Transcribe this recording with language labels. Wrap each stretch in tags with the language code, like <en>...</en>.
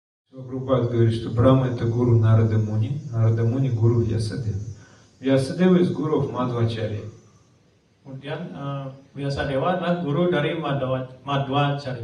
<ru>So Prabhupada говорит, что Брахма это гуру Нарада Муни гуру Vyasadeva.</ru> <en>Vyasadeva is guru of Madhvacharya.</en> <id>Kemudian Vyasadeva adalah guru dari Madhvacharya.</id>